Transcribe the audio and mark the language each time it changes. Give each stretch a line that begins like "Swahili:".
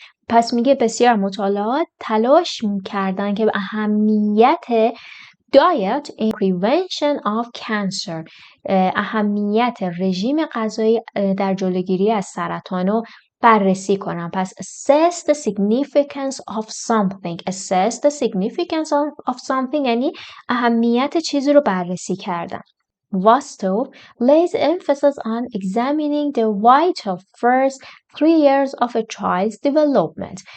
Persian: پس میگه بسیار مطالعات تلاش کردن که به اهمیت
English: diet in prevention of cancer،
Persian: اهمیت رژیم غذایی در جلوگیری از سرطان رو بررسی کنم. پس
English: assess the significance of something. assess the significance of something
Persian: یعنی اهمیت چیزی رو بررسی کردن.
English: Vostok lays emphasis on examining the vital first 3 years of a child's development.